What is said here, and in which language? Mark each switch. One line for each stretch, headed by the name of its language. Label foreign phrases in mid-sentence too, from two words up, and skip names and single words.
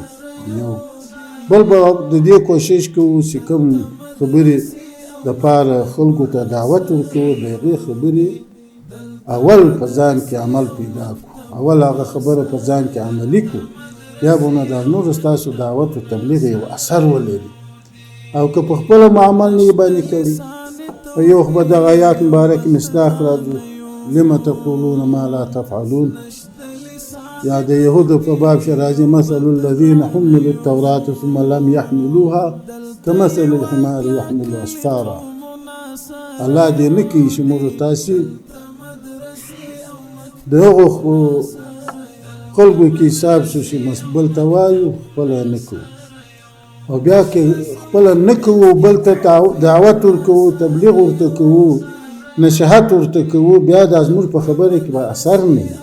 Pashto: یو بل به د دې کوشش کوو چې کوم خبرې دپاره خلکو ته دعوت ورکوو د هغې خبرې اول په ځان کې عمل پیدا کړو، اول هغه خبره په ځان کې عملي کړو، بیا به نو دا نور ستاسو دعوت او تبلیغ یو اثر ولري. او که په خپله مو عمل نه یې باندې کړي، یو خو به دغه آیات مبارک مصداق راځو
Arabic: لم تقولون ما لا تفعلون،
Pashto: یا د یهودو په باب چې راځي
Arabic: مثل الذین حملوا التوراة ثم لم يحملوها كمثل الحمار يحمل اسفارا.
Pashto: الله دې نه کوي چې موږ تاسې د هغو خلکو کې حساب شو چې بل ته وایو خپله نه کوو، او بیا که خپله نه کوو بل ته دعوت ورکوو، تبلیغ ورته کوو، نصیحت ورته کوو، بیا دا زموږ په خبره کې به اثر نه وي.